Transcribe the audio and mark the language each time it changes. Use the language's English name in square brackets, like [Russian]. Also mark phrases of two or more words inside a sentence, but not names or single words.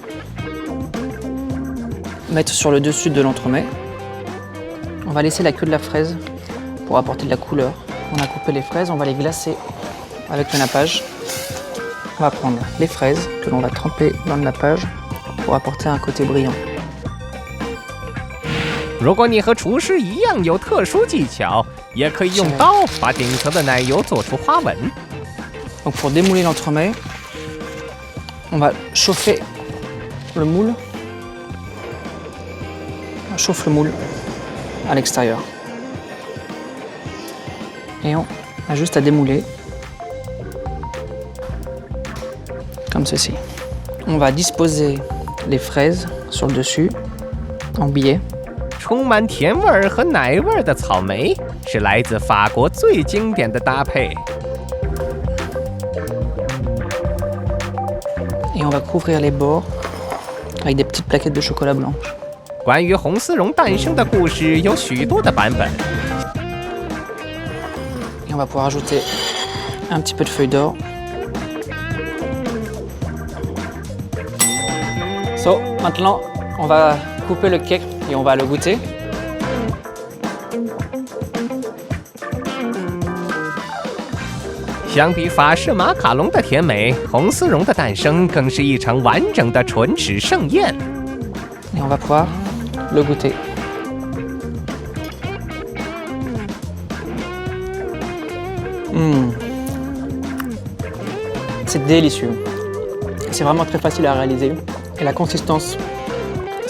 [French] Mettre sur le dessus de l'entremet. On va laisser la queue de la fraise pour apporter de la couleur. On a coupé les fraises, on va les glacer avec le nappage. On va prendre les fraises que l'on va tremper dans le nappage pour apporter un côté brillant. [Chinese] 如果你和厨师一样有特殊技巧，也可以用刀把顶层的奶油做出花纹。 [French] Donc pour démouler l'entremet, on va chauffer le moule. On chauffe le moule à l'extérieur. Et on a juste à démouler. Comme ceci. On va disposer les fraises sur le dessus, en billets. [Chinese] 充满甜味儿和奶味儿的草莓是来自法国最经典的搭配。 [French] Et on va couvrir les bords avec des petites plaquettes de chocolat blanche. [Chinese] 关于红丝绒诞生的故事有许多的版本。 [French] Et on va pouvoir ajouter un petit peu de feuilles d'or. So, maintenant, on va couper le cake et on va le goûter. [Chinese] 相比法式马卡龙的甜美，红丝绒的诞生更是一场完整的唇齿盛宴。 [French] Et on va pouvoir le goûter. C'est délicieux. C'est vraiment très facile à réaliser. Et la consistance, c'est crémeux.